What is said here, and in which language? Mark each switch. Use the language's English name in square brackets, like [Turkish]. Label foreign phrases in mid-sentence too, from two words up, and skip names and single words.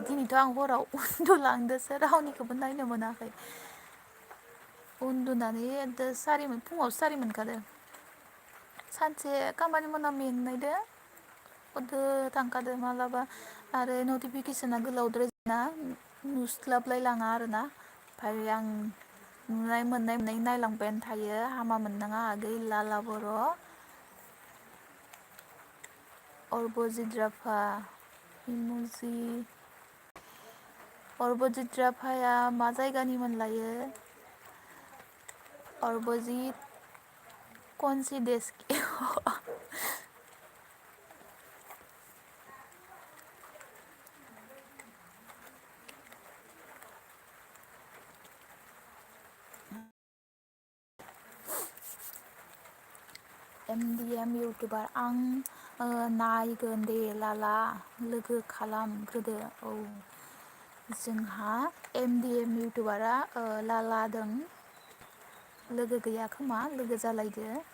[Bodo] दिनैथ' आं हराव उन्दुलांदोसो रावनिखौबो नायनो मोनाखै उन्दुनानै फुङाव सारि मोनखादों सानसे खामानि मावना मेंनायदो हरदो थांखादो मालाबा आरो नटिफिकेसना गोलावद्राय जाना नुस्लाबलाय लाङा आरोना ओमफ्राय आं नुनाय मोननाय नायलांबायानो थायो हामा मोननाङा आगै लाला बर' अरबजित राभा इम'जि अरबजित राभाया मा जायगानि मोनलायो अरबजित कनसि देश की एम इउटुबार आं नायगोन दे लाला लोगो खालामग्रोदो औ जोंहा एम इउटुबारा लालादों लोगो गैया खोमा लोगो जालायदो